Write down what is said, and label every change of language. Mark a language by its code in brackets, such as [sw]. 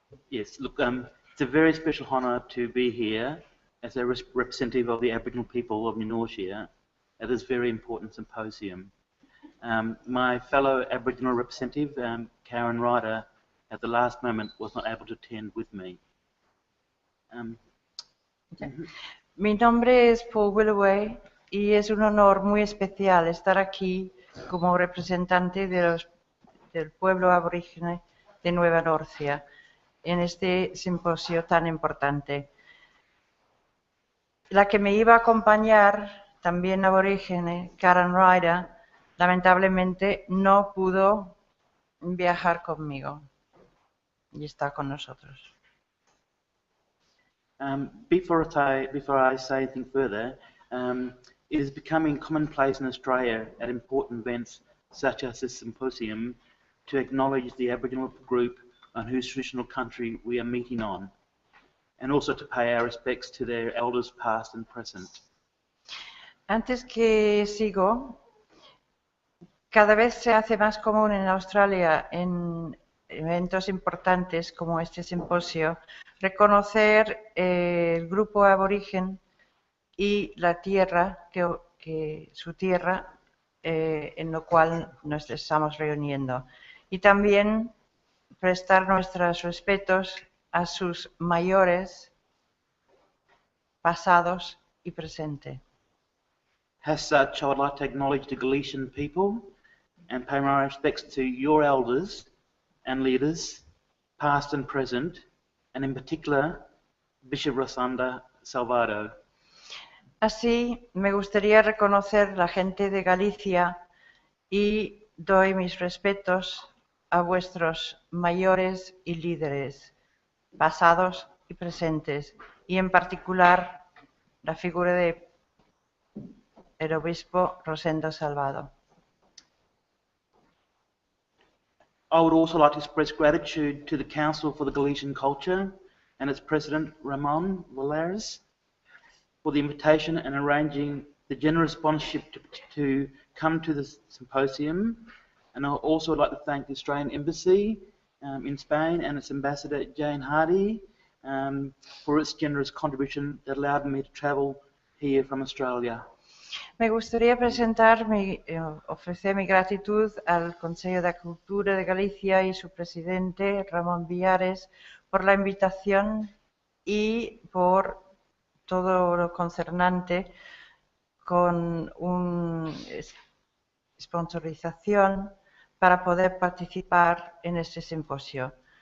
[en] Yes, look, it's a very special honour to be here as a representative of the Aboriginal people of New Norcia at this very important symposium. My fellow Aboriginal representative, Karen Ryder, at the last moment was not able to attend with me. [es] Mi nombre es Paul Willoway y es un honor muy especial estar aquí como representante del pueblo aborígene de Nueva Norcia en este simposio tan importante. La que me iba a acompañar, también aborígene, Karen Ryder, lamentablemente no pudo viajar conmigo y está con nosotros. [en] Before I say anything further, it is becoming commonplace in Australia at important events such as this symposium to acknowledge the Aboriginal group on whose traditional country we are meeting on, and also to pay our respects to their elders past and present. [es] Antes que sigo, cada vez se hace más común en Australia, en eventos importantes como este simposio, reconocer el grupo aborigen y la tierra, su tierra, en lo cual nos estamos reuniendo. Y también prestar nuestros respetos a sus mayores, pasados y presentes. [en] As such, I would like to acknowledge the Galician people and pay my respects to your elders and leaders, past and present, and in particular, Bishop Rosanda Salvado. [es] Así, me gustaría reconocer la gente de Galicia y doy mis respetos a vuestros mayores y líderes, pasados y presentes, y en particular la figura de el obispo Rosendo Salvado. [en] I would also like to express gratitude to the Council for the Galician Culture and its President Ramon Valares for the invitation and arranging the generous sponsorship to come to this symposium. And I also would like to thank the Australian Embassy in Spain and its Ambassador Jane Hardy for its generous contribution that allowed me to travel here from Australia. [es] Me gustaría ofrecer mi gratitud al Consejo de Cultura de Galicia y su presidente, Ramón Villares, por la invitación y por todo lo concernante con una sponsorización para poder participar en este simposio.